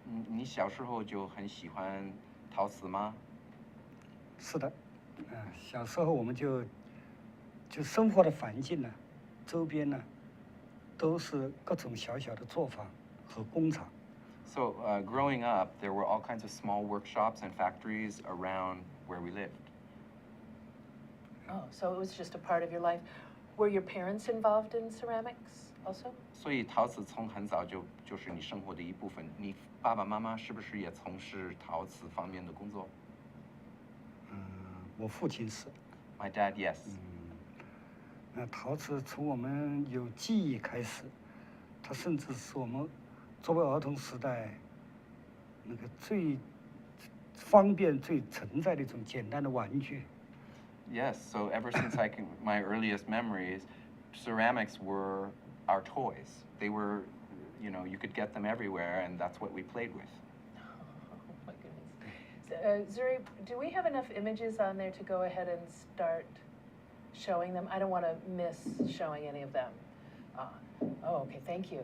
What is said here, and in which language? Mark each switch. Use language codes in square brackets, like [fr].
[zh] 你小时候就很喜欢陶瓷吗？是的，小时候我们就生活的环境呢，周边呢，都是各种小小的作坊和工厂。 [en] So growing up, there were all kinds of small workshops and factories around where we lived. Oh, so it was just a part of your life. Were your parents involved in ceramics also? [zh] 所以陶瓷从很早就是你生活的一部分。你爸爸妈妈是不是也从事陶瓷方面的工作？我父亲是。 [en] My dad, yes. [zh] 陶瓷从我们有记忆开始，它甚至是我们作为儿童时代那个最方便、最存在的一种简单的玩具。 [en] Yes, so ever since my earliest memories, ceramics were our toys. They were, you could get them everywhere, and that's what we played with. Oh my goodness. Zuri, do we have enough images on there to go ahead and start showing them? I don't want to miss showing any of them. Okay, thank you.